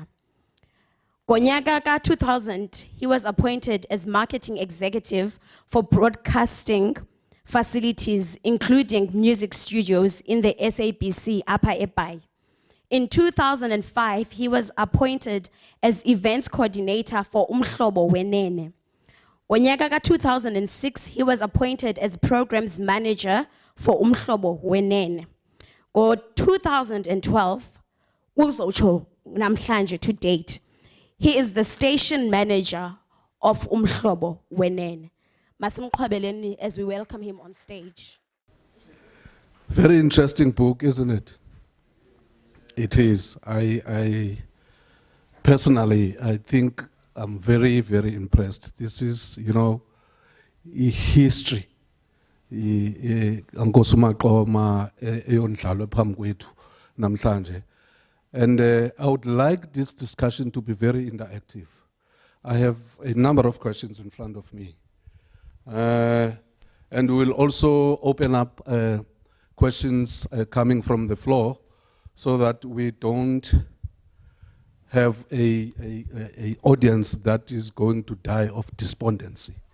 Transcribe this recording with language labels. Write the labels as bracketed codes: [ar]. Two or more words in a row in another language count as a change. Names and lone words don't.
[en] Gonyaka 2000, he was appointed as marketing executive for broadcasting facilities, including music studios in the SABC Upper Epai. In 2005, he was appointed as events coordinator for Umhlobo Wenene. Gonyaka 2006, he was appointed as programs manager for Umhlobo Wenene. Go 2012, [xh] uzotsho namhlanje [en] to date, he is the station manager of Umhlobo Wenene. Masimqhwabeleni as we welcome him on stage. Very interesting book, isn't it? It is. I personally, I think I'm very, very impressed. This is, you know, history. [xh] Maqoma eyondlalwe phambi kwethu namhlanje. [en] And I would like this discussion to be very interactive. I have a number of questions in front of me. And we'll also open up questions coming from the floor so that we don't have a audience that is going to die of despondency.